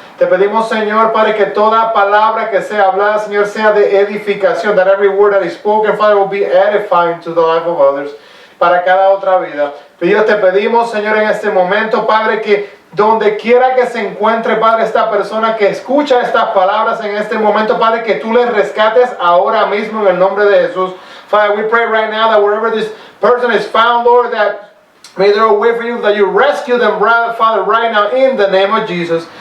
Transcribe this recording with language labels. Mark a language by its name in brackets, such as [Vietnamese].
[Spanish] Te pedimos, Señor, Padre, que toda palabra que sea hablada, Señor, sea de edificación. [English] That every word that is spoken, Father, will be edifying to the life of others. [Spanish] Para cada otra vida. Dios, te pedimos, Señor, en este momento, Padre, que donde quiera que se encuentre, Padre, esta persona que escucha estas palabras en este momento, Padre, que tú les rescates ahora mismo en el nombre de Jesús. [English] Father, we pray right now that wherever this person is found, Lord, that may they away from you, that you rescue them, Father, right now in the name of Jesus.